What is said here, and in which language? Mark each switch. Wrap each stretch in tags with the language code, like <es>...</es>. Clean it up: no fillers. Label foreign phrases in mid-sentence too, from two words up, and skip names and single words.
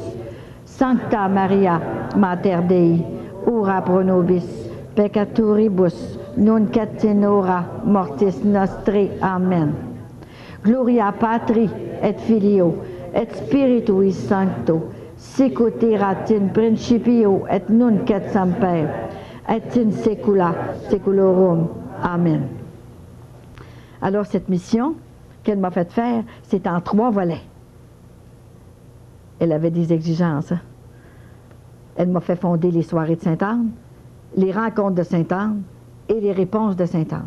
<la>Sancta Maria, Mater Dei, ora pro nobis peccatoribus, nunc et in hora mortis nostri. Amen. Gloria Patri et Filio et Spiritui Sancto, sicut erat in principio et nunc et semper, et in saecula saeculorum. Amen.</la> <fr>Alors cette mission qu'elle m'a fait faire, c'est en 3 volets. elle avait des exigences. Hein? Elle m'a fait fonder les soirées de Sainte-Anne, les rencontres de Sainte-Anne et les réponses de Sainte-Anne.</fr>